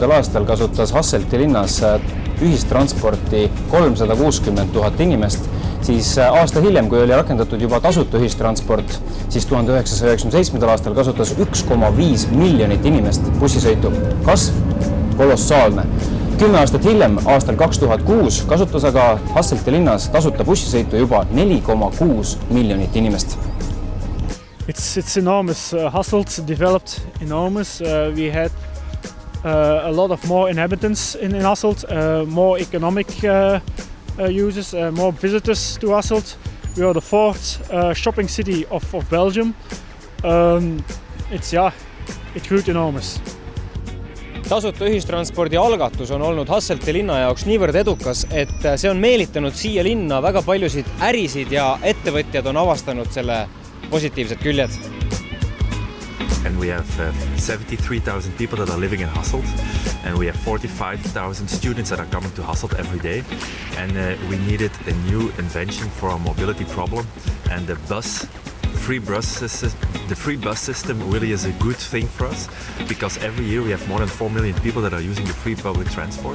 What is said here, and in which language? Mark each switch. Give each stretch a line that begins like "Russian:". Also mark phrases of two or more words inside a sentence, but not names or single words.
Estonian: aastal kasutas Hasselti linnas ühistransporti 360 000 inimest, siis aasta hiljem, kui oli rakendatud juba tasuta ühistransport, siis 1997. aastal kasutas 1,5 miljonit inimest bussisõitu. Kasv kolossaalne. 10 aastat hiljem, aastal 2006, kasutas aga Hasselti linnas tasuta bussisõitu juba 4,6 miljonit inimest.
English: It's enormous. Hasselt developed enormous. We had a lot of more inhabitants in Hasselt, more economic users, more visitors to Hasselt. We are the fourth shopping city of Belgium. It grew enormous.
Estonian: Tasuta ühistranspordi algatus on olnud Hasselti linna jaoks niivõrd edukas, et see on meelitanud siia linna väga paljusid ärisid ja ettevõtjad on avastanud selle positiivsed küljed.
English: And we have 73,000 people that are living in Hasselt, and we have 45,000 students that are coming to Hasselt every day. And we needed a new invention for our mobility problem, and the free bus system really is a good thing for us, because every year we have more than 4 million people that are using the free public transport.